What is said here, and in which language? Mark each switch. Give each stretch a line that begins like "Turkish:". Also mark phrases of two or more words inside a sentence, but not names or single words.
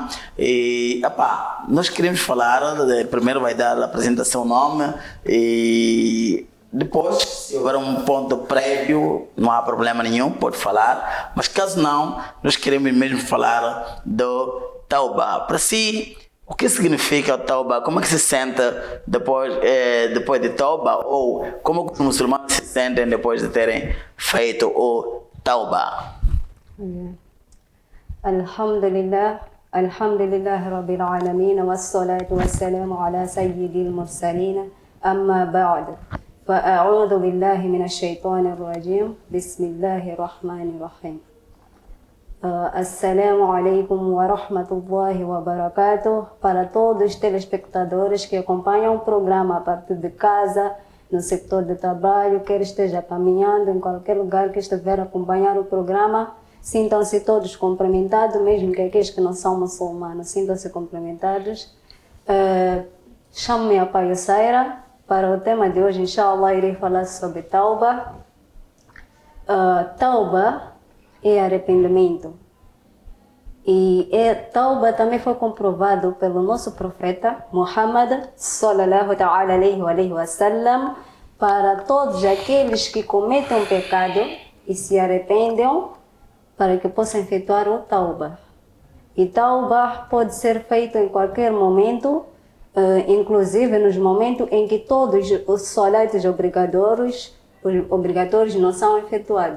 Portuguese: E nós queremos falar, primeiro vai dar a apresentação, nome, e depois, se houver um ponto prévio, não há problema nenhum, pode falar, mas caso não, nós queremos mesmo falar do Tauba. Para si, o que significa o Tauba? Como é que se sente depois de Tauba? Ou como os muçulmanos se sentem depois de terem feito o Tauba?
Arabic: الحمد لله رب العالمين، والصلاة والسلام على سيد المرسلين، أما بعد. فأعوذ بالله من الشيطان الرجيم. بسم الله الرحمن الرحيم. السلام عليكم ورحمة الله وبركاته.
Portuguese: Para todos os telespectadores que acompanham o programa a partir de casa, no setor de trabalho, quer esteja caminhando em qualquer lugar que estiver a acompanhar o programa, sintam-se todos cumprimentados, mesmo que aqueles que não são muçulmanos, sintam-se cumprimentados. Chamo-me a Pai Saira. Para o tema de hoje, inshallah, irei falar sobre Tauba. Tauba é arrependimento. E Tauba também foi comprovado pelo nosso profeta Muhammad
Arabic: صلى الله تعالى عليه وسلم,
Portuguese: para todos aqueles que cometem um pecado e se arrependem, para que possam efetuar o Tauba. E Tauba pode ser feito em qualquer momento, inclusive nos momentos em que todos os salatos obrigatórios não são efetuados.